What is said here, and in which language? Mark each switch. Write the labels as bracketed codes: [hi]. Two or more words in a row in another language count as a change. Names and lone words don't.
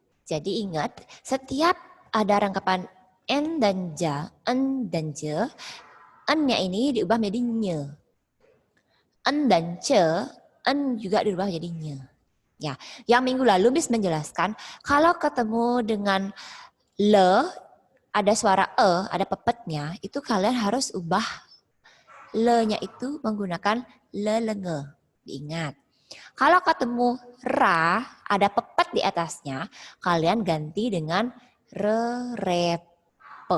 [id] Jadi ingat, setiap ada rangkapan en dan ja, en dan je, en-nya ini diubah menjadi nye. En dan ce, en juga dirubah jadi nye. Ya, yang minggu lalu Miss menjelaskan kalau ketemu dengan le, ada suara ada pepetnya, itu kalian harus ubah le-nya itu menggunakan lelenge. Diingat. Kalau ketemu ra, ada pepet di atasnya, kalian ganti dengan repe.